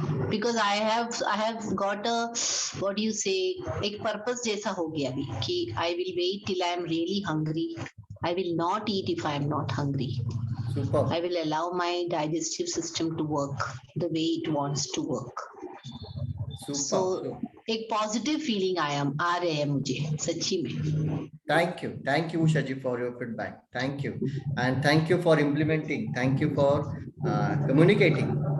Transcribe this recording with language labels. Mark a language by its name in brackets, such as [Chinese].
[English] because I have got a, what do you say, [Hindi] एक purpose जैसा हो गया अभी कि [English] I will wait till I am really hungry. I will not eat if I am not hungry. [Hindi] Super [English] I will allow my digestive system to work the way it wants to work. So [Hindi] super. एक positive feeling आ रहे हैं मुझे सच्ची में। [English] Thank you Usha ji for your feedback. Thank you, and thank you for implementing. Thank you for communicating.